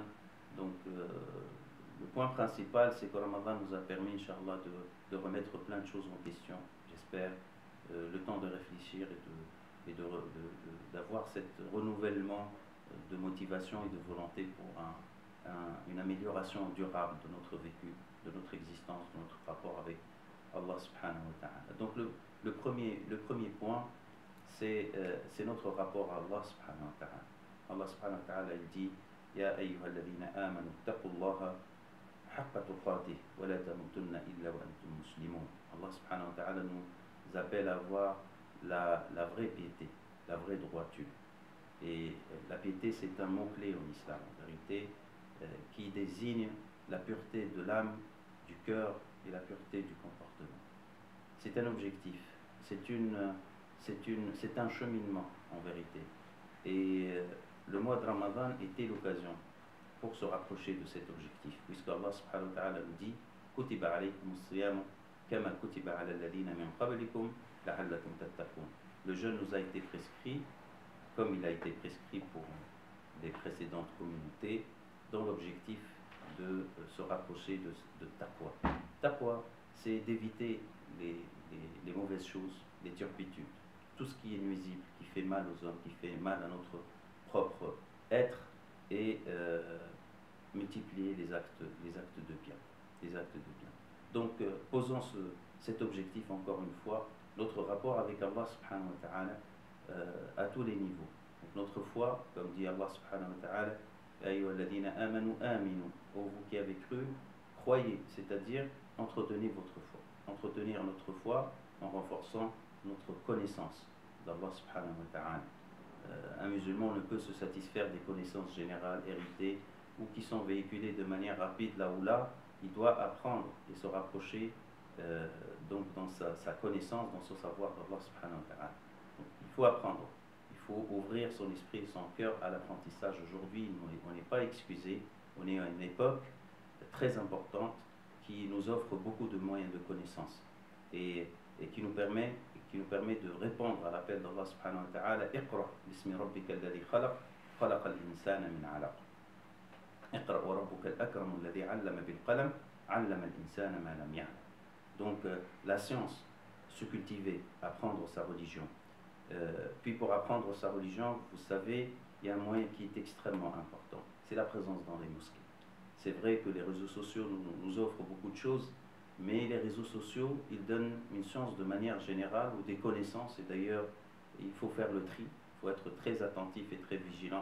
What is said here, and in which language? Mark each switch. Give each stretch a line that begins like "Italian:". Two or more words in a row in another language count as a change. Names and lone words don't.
French: Donc, le point principal, c'est que Ramadan nous a permis,
Arabic: إن شاء الله,
French: de remettre plein de choses en question, j'espère, le temps de réfléchir et d'avoir cet renouvellement de motivation et de volonté pour une amélioration durable de notre vécu, de notre existence, de notre rapport avec Allah
Arabic: سبحانه وتعالى.
French: Donc le premier point, c'est notre rapport à Allah
Arabic: سبحانه وتعالى. الله سبحانه وتعالى,
French: il dit
Arabic: يا أيها الذين آمنوا اتقوا الله حق تقاته ولا تموتن إلا وأنتم مسلمون.
French: Allah
Arabic: سبحانه وتعالى
French: nous appelle à avoir la vraie piété, la vraie droiture. Et la piété, c'est un mot-clé en islam, en vérité, qui désigne la pureté de l'âme, du cœur et la pureté du comportement. C'est un objectif, c'est un cheminement, en vérité. Et le mois de Ramadan était l'occasion pour se rapprocher de cet objectif, puisque Allah
Arabic: سبحانه وتعالى
French: nous dit
Arabic: كتب عليكم الصيام كما كتب على الذين من قبلكم لعلكم تتقون.
French: Le jeûne nous a été prescrit comme il a été prescrit pour les précédentes communautés, dans l'objectif de se rapprocher de taqwa. Taqwa, c'est d'éviter les mauvaises choses, les turpitudes, tout ce qui est nuisible, qui fait mal aux hommes, qui fait mal à notre propre être, et multiplier les actes de bien. des actes de bien. Donc, posons cet objectif encore une fois, notre rapport avec Allah
Arabic: سبحانه وتعالى
French: à tous les niveaux. Donc, notre foi, comme dit Allah
Arabic: سبحانه وتعالى, أيها الذين آمنوا آمنوا,
French: ô vous qui avez cru, croyez, c'est-à-dire entretenez votre foi. Entretenir notre foi en renforçant notre connaissance d'Allah
Arabic: سبحانه وتعالى.
French: Un musulman ne peut se satisfaire des connaissances générales héritées ou qui sont véhiculées de manière rapide là ou là. Il doit apprendre et se rapprocher donc dans sa connaissance, dans son savoir d'Allah
Arabic: سبحانه وتعالى.
French: Il faut apprendre, il faut ouvrir son esprit et son cœur à l'apprentissage. Aujourd'hui, on n'est pas excusé, on est à une époque très importante qui nous offre beaucoup de moyens de connaissance et qui nous permet de répondre à l'appel d'Allah
Arabic: سبحانه وتعالى. اقرأ باسم ربك الذي خلق، خلق الإنسان من علق. اقرأ وربك الأكرم الذي علم بالقلم، علم الإنسان ما لم يعلم.
French: Donc la science, se cultiver, apprendre sa religion. Puis pour apprendre sa religion, vous savez, il y a un moyen qui est extrêmement important, c'est la présence dans les mosquées. C'est vrai que les réseaux sociaux nous offrent beaucoup de choses, mais les réseaux sociaux, ils donnent une science de manière générale ou des connaissances, et d'ailleurs, il faut faire le tri, il faut être très attentif et très vigilant.